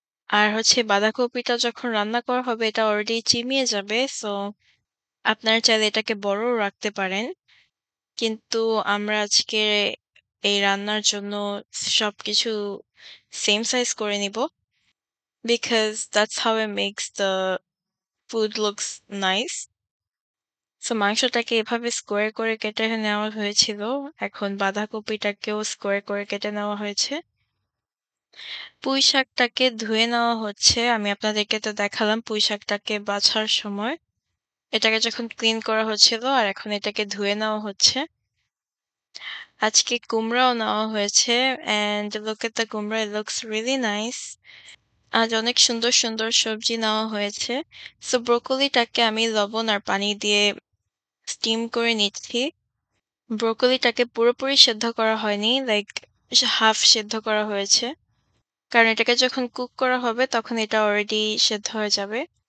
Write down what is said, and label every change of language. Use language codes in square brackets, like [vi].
[bn] আর হচ্ছে বাঁধাকপিটা যখন রান্না করা হবে এটা অলরেডি চিমিয়ে যাবে। সো আপনারা চাইলে এটাকে বড়ও রাখতে পারেন। কিন্তু আমরা আজকে এই রান্নার জন্য সবকিছু সেম সাইজ করে নিব। [en] Because that's how it makes the food looks nice. [bn] So মাংসটাকে এভাবে স্কোয়ার করে কেটে নেওয়া হয়েছিল। এখন বাঁধাকপিটাকেও স্কোয়ার করে কেটে নেওয়া হয়েছে। পুঁই শাকটাকে ধুয়ে নেওয়া হচ্ছে। আমি আপনাদেরকে তো দেখালাম পুঁই শাকটাকে বাছার সময়। এটাকে যখন ক্লিন করা হচ্ছিল আর এখন এটাকে ধুয়ে নেওয়া হচ্ছে। আজকে কুমড়াও নেওয়া হয়েছে [en] and look at the [bn] কুমড়া, [en] it looks really nice. [bn] আজ অনেক সুন্দর, সুন্দর সবজি নেওয়া হয়েছে। সো ব্রোকলিটাকে আমি লবণ আর পানি দিয়ে স্টিম করে নিচ্ছি। ব্রোকলিটাকে পুরোপুরি সেদ্ধ করা হয়নি, লাইক হাফ সেদ্ধ করা হয়েছে। কারণ এটাকে যখন কুক করা হবে তখন এটা অলরেডি সেদ্ধ হয়ে যাবে।